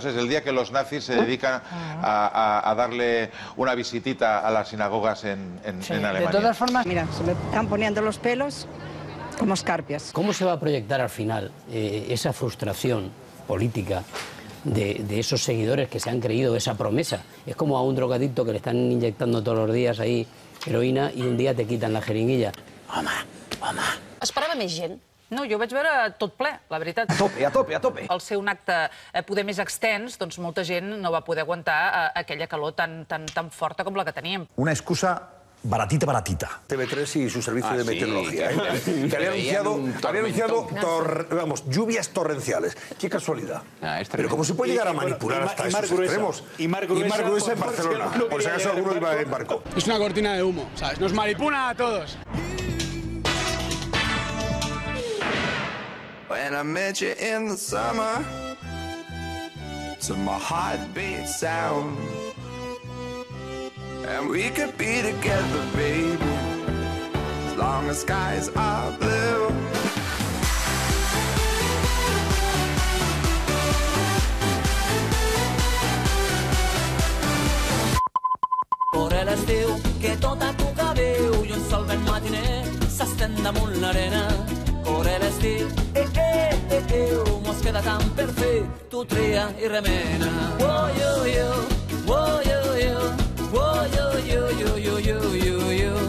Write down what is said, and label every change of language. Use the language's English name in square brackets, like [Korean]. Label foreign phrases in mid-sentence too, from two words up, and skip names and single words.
[Spanish] Pues es el día que los nazis se dedican a darle una visitita a las sinagogas en Alemania. De todas formas, mira, se me están poniendo los pelos como escarpias. ¿Cómo se va a proyectar al final esa frustración política de esos seguidores que se han creído esa promesa? Es como a un drogadicto que le están inyectando todos los días ahí heroïna [Catalan] i un dia [Spanish] te quiten la jeringuilla. [Catalan] Home, home. Esperava més gent. No, jo vaig veure tot ple, la veritat. A tope, a tope, a tope. Al ser un acte poder més extens, doncs molta gent no va poder aguantar aquella calor tan forta com la que teníem. [Spanish] Una excusa baratita. TV3 y su servicio de meteorología, que había anunciado lluvias torrenciales. Qué casualidad. Pero ¿cómo se puede llegar a manipular hasta esos extremos? Y Mar Gruesa en Barcelona. Por si acaso alguno iba en barco. Es una cortina de humo, ¿sabes? Nos manipulan a todos. [English] When I met you in the summer, to my heartbeat sound, and we could be together, baby, as long as skies are blue. [Catalan] Corre l'estiu, que tot a poca veu, i un sol ben matiner s'estén damunt l'arena. Corre l'estiu, mos queda tan per fer, tu tria i remena. Oh, yo, yo, oh, yo, yo, oh, yo, yo, yo, yo, yo, yo, yo.